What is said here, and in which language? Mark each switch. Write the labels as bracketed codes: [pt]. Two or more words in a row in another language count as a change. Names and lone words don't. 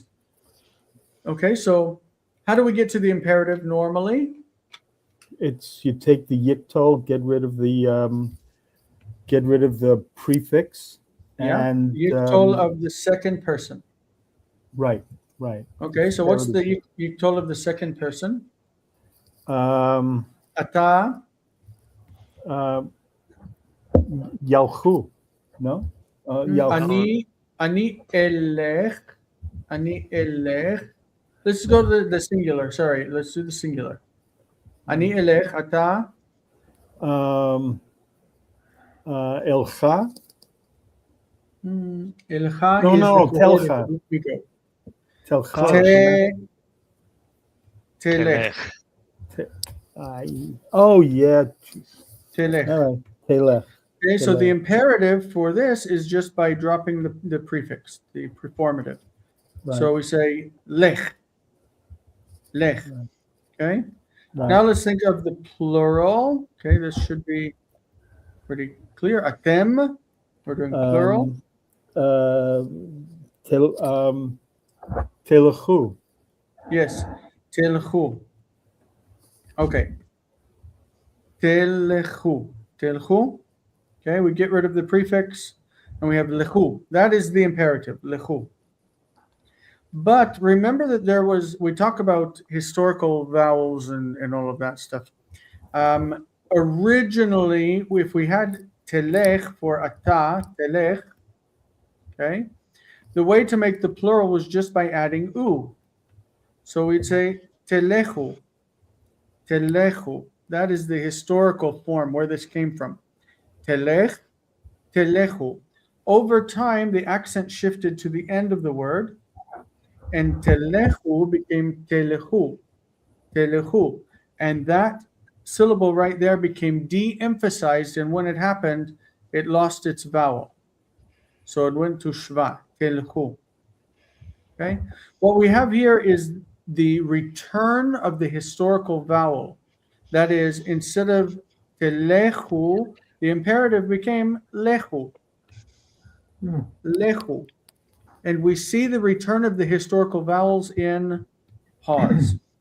[en] Okay, so how do we get to the imperative normally? It's you take the yiktol, get rid of the prefix, Yeah. and Yiktol of the second person. right. Okay, so what's the yiktol of the second person? Um, [he] Ata. Yalchu, no? Yalchu. Ani elech. Ani elech. [en] Let's go to the singular. Sorry, let's do the singular. [he] Ani elech ata. Elcha. Elcha [en] No, is no, the coordinate. [he] telcha. [en] Here we go. [he] Telcha. Telech. [en] Oh yeah. [he] Telech. [en] All right. Telech. Okay, so the [he] Telech. [en] imperative for this is just by dropping the prefix, the preformative. Right. So we say lech. Lech. Right. Okay. Right. Now let's think of the plural. Okay, this should be pretty clear. Atem. We're doing plural. [he] Telechu. [en] Yes. [he] Telchu. Okay. Telchu. Telchu. [en] Okay, we get rid of the prefix and we have lechu. That is the imperative, lechu. But remember that we talk about historical vowels and all of that stuff. Originally, if we had telech for ata, telech, okay, the way to make the plural was just by adding u. So we'd say [he] telechu, telechu. [en] That is the historical form where this came from. [he] Telech, telechu. [en] Over time, the accent shifted to the end of the word, and telechu became [he] telechu, telechu. [en] And that syllable right there became de-emphasized, and when it happened, it lost its vowel. So it went to shva, telechu. Okay? What we have here is the return of the historical vowel. That is, instead of telechu, the imperative became lechu. [he] Lechu. [en] And we see the return of the historical vowels in pause.